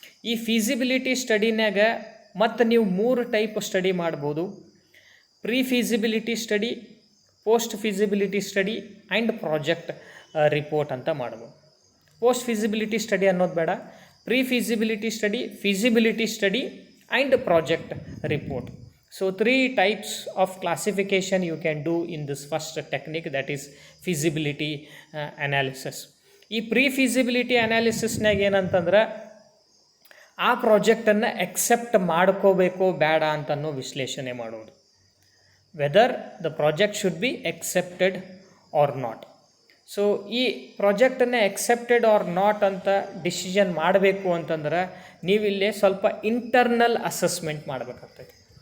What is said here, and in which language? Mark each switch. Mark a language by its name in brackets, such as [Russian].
[Kannada] ಈ ಫೀಸಿಬಿಲಿಟಿ ಸ್ಟಡಿನಾಗ ಮತ್ತು ನೀವು 3 ಟೈಪ್ ಸ್ಟಡಿ ಮಾಡ್ಬೋದು: pre feasibility study, post feasibility study and project report ಅಂತ ಮಾಡ್ಬೋದು. ಪೋಸ್ಟ್ ಫೀಸಿಬಿಲಿಟಿ ಸ್ಟಡಿ ಅನ್ನೋದು ಬೇಡ, pre feasibility study, feasibility study and project report. [English] So 3 types of classification you can do in this first technique, that is feasibility analysis. [Kannada] ಈ pre feasibility ಅನಾಲಿಸಿಸ್ನಾಗ ಏನಂತಂದ್ರೆ ಆ ಪ್ರಾಜೆಕ್ಟನ್ನು accept ಮಾಡ್ಕೋಬೇಕೋ ಬೇಡ ಅಂತನೋ ವಿಶ್ಲೇಷಣೆ ಮಾಡೋದು. [English] Whether the project should be accepted or not. [Kannada] So ಈ ಪ್ರಾಜೆಕ್ಟನ್ನು accepted R not ಅಂತ decision ಮಾಡಬೇಕು ಅಂತಂದ್ರೆ ನೀವಿಲ್ಲೇ ಸ್ವಲ್ಪ ಇಂಟರ್ನಲ್ ಅಸೆಸ್ಮೆಂಟ್ ಮಾಡಬೇಕಾಗ್ತದೆ.